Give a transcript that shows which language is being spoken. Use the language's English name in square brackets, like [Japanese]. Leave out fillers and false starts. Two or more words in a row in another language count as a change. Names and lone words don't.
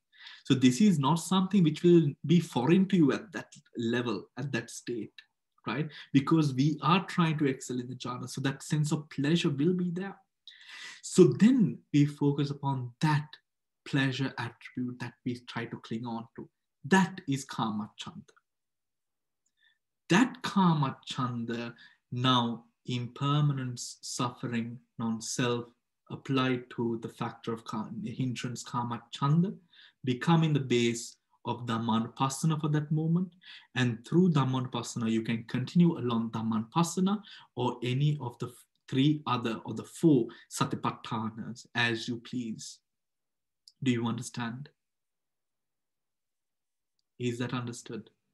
[English] So this is not something which will be foreign to you at that level, at that state, right? Because we are trying to excel in the jhana, so that sense of pleasure will be there. So then we focus upon that pleasure attribute that we try to cling on to. That is kama chanda. That kama chanda, now impermanence, suffering, non-self, applied to the factor of hindrance kama chanda, becoming the base of Dhammanupassana for that moment. And through Dhammanupassana, you can continue along Dhammanupassana or any of the three other or the four satipatthanas as you please. Do you understand? Is that understood?